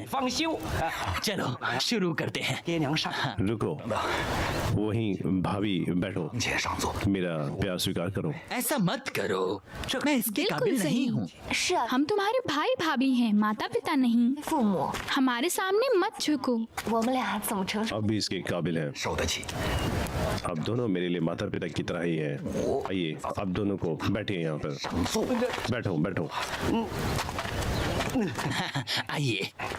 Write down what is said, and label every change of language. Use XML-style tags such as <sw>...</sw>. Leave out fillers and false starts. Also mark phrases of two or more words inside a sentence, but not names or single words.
<hi>चलो शुरू करते हैं। रुको, वहीं भाभी बैठो, मेरा प्यार स्वीकार करो। ऐसा मत करो, मैं इसके बिल्कुल काबिल सही। नहीं हूँ।</hi> <zh>是啊，</zh> <hi>हम तुम्हारे भाई भाभी हैं, माता पिता नहीं।</hi> <zh>父母，</zh> <hi>हमारे सामने मत झुको।</hi> <zh>我们俩怎么成熟？</zh> <hi>अब भी इसके काबिल हैं। अब दोनों मेरे लिए माता पिता की तरह ही हैं। आइए, आप दोनों को बैठिए यहाँ पर। बैठो बैठो। आइए।</hi>